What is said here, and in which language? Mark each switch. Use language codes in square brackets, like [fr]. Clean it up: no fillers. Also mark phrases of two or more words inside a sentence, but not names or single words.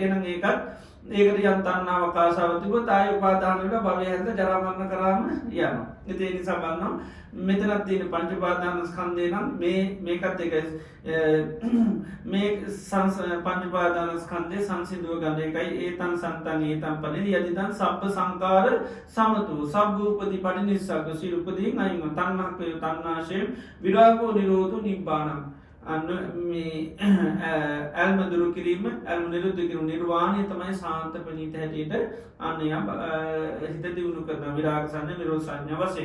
[si] එහෙනම් ඒකට යම් තණ්හාව ආශාව තිබුත් ආය උපාදාන වල භවය හැද ජරා මරණ කරාම යනවා. ඒ නිසා බලනවා මෙතනක් තියෙන පංච උපාදානස්කන්ධය නම් මේකත් එකයි මේ පංච උපාදානස්කන්ධය සංසිඳුව ගන්න එකයි [pi] ඒතං සන්තං ඒතං පනිදි යදිදං සබ්බ සංකාර සමතු සබ්බූපදී පටිනිස්සග්ග සිරුපදීන් අයින් තණ්හක්ඛය තණ්හාශය විරාගෝ නිරෝධෝ නිබ්බානං [si] අන්න මේ ඇල්ම දුරු කිරීම ඇල්ම නිරුද්ධ කිරීම නිර්වාණය තමයි සාන්ත ප්‍රණීත හැටියට අන්න හිත දියුණු කරන විරාග සංඥා නිරෝධ සංඥා වශයෙන්.